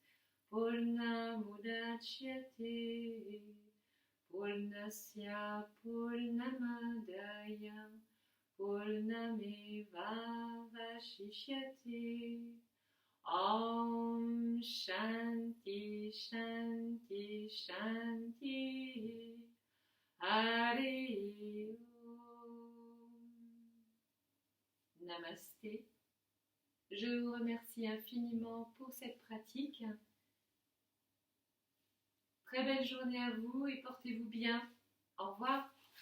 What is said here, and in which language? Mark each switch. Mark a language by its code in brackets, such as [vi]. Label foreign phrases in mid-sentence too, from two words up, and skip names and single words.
[sa] Purnamudachyate Purnasya Purnamadaya Purnameva Vashishyate Om Shanti Shanti Shanti Hare Om. [fr] Namasté. Je vous remercie infiniment pour cette pratique. Très belle journée à vous et portez-vous bien. Au revoir.